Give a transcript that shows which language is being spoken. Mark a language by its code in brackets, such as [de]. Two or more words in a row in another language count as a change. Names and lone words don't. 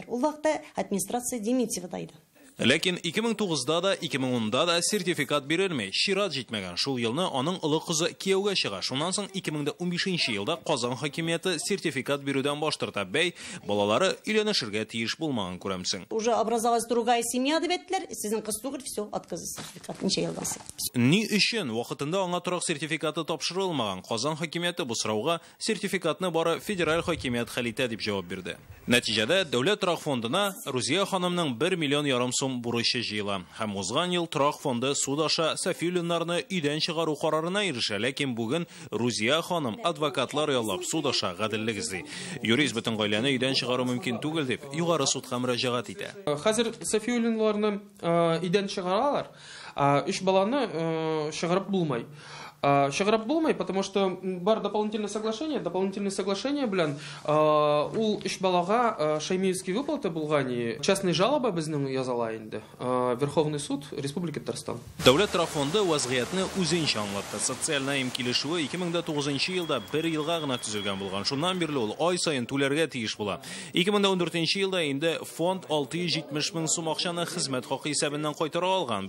[tt] Ул вакытта администрация Дементьева иде. Ләкин 2009да да, 2010да да сертификат бирелмәй. Чират җитмәгән. Шул елны аның улы кызы кияүгә чыга. Шуннан соң 2015 елда Казан хакимияте сертификат бирүдән баш тарта. Бәй, балалары өйләнешергә тиеш булмаган күрәмсең. [ru] Уже образовалась другая семья [tt] дип әйттеләр. Сезнең кыз түгел, [ru] все, отказы сертификат. [tt] Ничә елдан соң. Ни өчен вакытында аңа торак сертификаты тапшырылмаган? Казан хакимияте бу сорауга сертификатны бары федераль хакимият хәл итә дип җавап бирде. Нәтиҗәдә дәүләт торак фондына Рузия ханымның 1 миллион ярым сум бурычы җыела. Һәм узган ел торак фонды судаша Сафиуллиннарны өйдән чыгару карарына ирешә, ләкин бүген Рузия ханым адвокатлар яллап судаша гаделлек эзли. Юрист бөтен гаиләне өйдән чыгару мөмкин түгел дип югары судка мөрәҗәгать итә. Хәзер Сафиуллинларны өйдән чыгаралар. 3 баланы чыгарып булмай. Шаграб булмай, [ru] потому что [tt] бар [ru] дополнительное соглашение [tt] белән ул үч балага [ru] шаймиевский выплаты [tt] булган, [ru] частный жалоба [tt] безнең язала инде. [ru] Верховный суд Республики Татарстан. [tt] Дәүләт торфонды вазгыятны үзенчә аңлатты. Социаль наим килешүе 2009 елда 1 елга гына төзелгән булган. Шуннан бирле ул ай сайын түләргә тиеш була. 2014 елда инде фонд 670 мең сум акчаны хезмәт хакы исәбеннән кайтара алган.